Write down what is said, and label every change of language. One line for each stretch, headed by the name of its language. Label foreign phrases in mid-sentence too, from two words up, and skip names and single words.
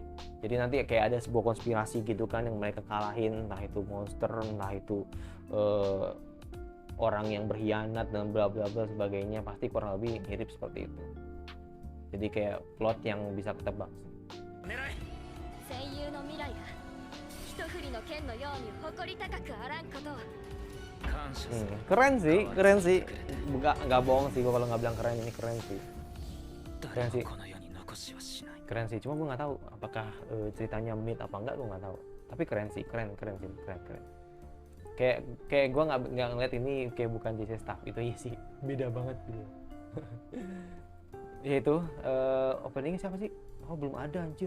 Indonesian: Jadi nanti kayak ada sebuah konspirasi gitu kan yang mereka kalahin, entah itu monster, entah itu orang yang berkhianat dan bla bla bla sebagainya. Pasti kurang lebih mirip seperti itu. Jadi kayak plot yang bisa ketebak sih.
Japanese: の未来が一振りの剣のように誇り高くあらんことを。感謝する
Indonesian: Keren sih. Nggak bohong sih gue kalau nggak bilang keren, ini keren sih.
Japanese: 誰もこの世に残しはしない
Indonesian: Keren sih, cuma gue nggak tahu apakah ceritanya mid apa enggak, gue nggak tahu. Tapi keren sih, keren sih, keren. Kayak gue nggak ngeliat ini kayak bukan JC Staff itu ya sih, beda banget gitu. Ya itu openingnya siapa sih? Oh belum ada anjir.